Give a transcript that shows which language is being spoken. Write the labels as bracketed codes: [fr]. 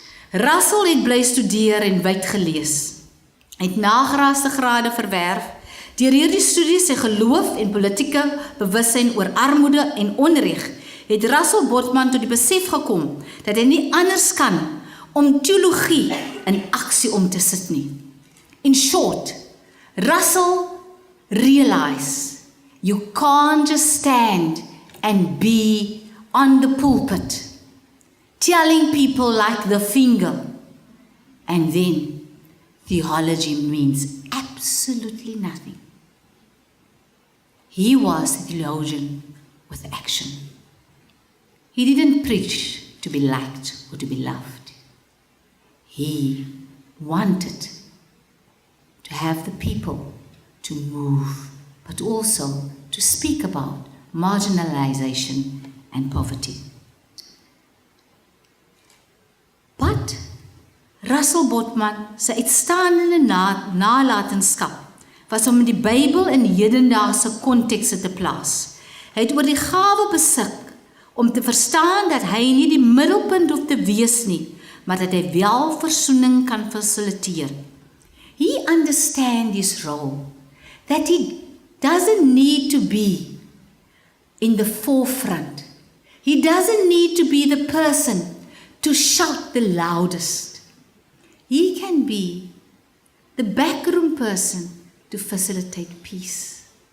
[af] Russel het bly studeer en wyd gelees. Hy het nagraaste grade verwerf. Deur hierdie studies sy geloof en politieke bewussyn oor armoede en onreg, het Russel Botman tot die besef gekom dat hy nie anders kan om teologie in aksie om te sit nie. [en] In short, Russel realized you can't just stand and be on the pulpit telling people like the finger and then theology means absolutely nothing. He was a theologian with action. He didn't preach to be liked or to be loved. He wanted to have the people to move, but also to speak about marginalization and poverty. [af] But Russel Botman se uitstaande nalatenskap was om die Bybel in hedendaagse kontekste te plaas. Hy het oor die gawe besit om te verstaan dat hy nie die middelpunt hoef te wees nie, maar dat hy wel versoening kan fasiliteer. [en] He understands his role, that he doesn't need to be in the forefront. He doesn't need to be the person to shout the loudest. He can be the backroom person to facilitate peace.